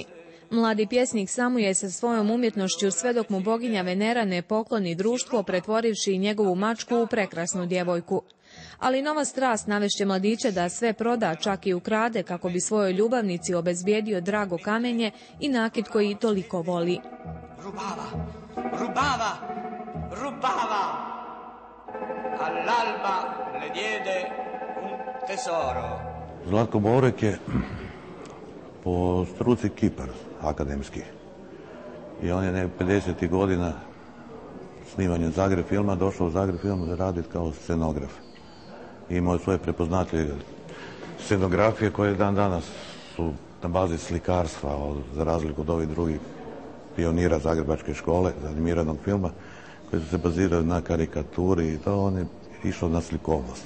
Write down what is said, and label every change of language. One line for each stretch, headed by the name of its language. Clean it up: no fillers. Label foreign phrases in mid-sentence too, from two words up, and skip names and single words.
Serbian: Mladi pjesnik samuje sa svojom umjetnošću sve dok mu boginja Venera ne pokloni društvo, pretvorivši njegovu mačku u prekrasnu djevojku. Ali nova strast navešće mladića da sve proda, čak i ukrade, kako bi svojoj ljubavnici obezbijedio drago kamenje i nakit koji toliko voli.
Italian: Rubava, all'alba le diede un tesoro.
Croatian: Zlatko Bourek je po struci kipar akademski. I on je 50. godina snimanja Zagreb filma došao u Zagreb film raditi kao scenograf. I imao je svoje prepoznatljive scenografije koje dan danas su na bazi slikarstva, za razliku od ovih drugih pionira Zagrebačke škole za animiranog filma, koji su se bazirali na karikaturi i to, on je išao na slikovnost.